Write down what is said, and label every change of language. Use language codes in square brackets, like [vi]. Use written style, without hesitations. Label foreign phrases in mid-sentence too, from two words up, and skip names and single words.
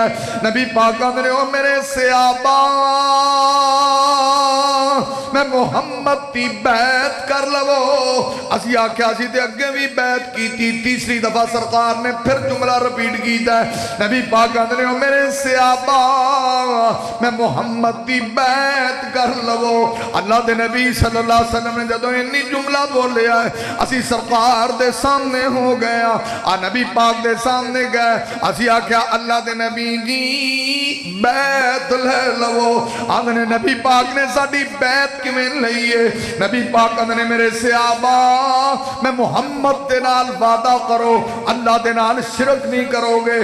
[pa] نبی پاک آندنے او میرے صحابہ میں محمد کی بیعت کر لوو. اسی آکھیا اسی تے اگے بھی بیعت کی تھی۔ تیسری دفعہ سرکار نے پھر جملہ ریپیٹ کیا. نبی پاک آندنے او میرے صحابہ میں محمد کی بیعت کر لوو. اللہ دے نبی [ar] صلى الله عليه وسلم [pa] نے جدوں انی جملہ بولیا اسی سرکار دے سامنے ہو گیا. آ نبی پاک دے سامنے گئے. اسی آکھیا اللہ دے نبی جی بیعت لے لوو. آندنے نبی پاک نے ساڈی بیعت کویں لئی ہے. نبی پاک آندنے میرے صحابہ میں محمد دے نال وعدہ کرو، اللہ دے نال شرک نہیں کرو گے.